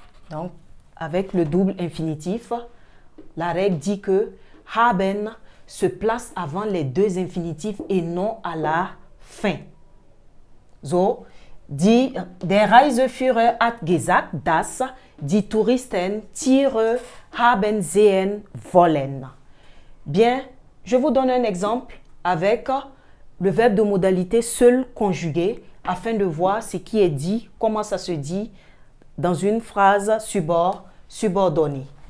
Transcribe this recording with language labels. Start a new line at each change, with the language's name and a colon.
French: Donc, avec le double infinitif, la règle dit que haben se place avant les deux infinitifs et non à la fin.
German: So, der Reiseführer hat gesagt, dass die Touristen Tiere haben sehen wollen.
French: Bien, je vous donne un exemple avec le verbe de modalité seul conjugué afin de voir ce qui est dit, comment ça se dit dans une phrase subordonnée.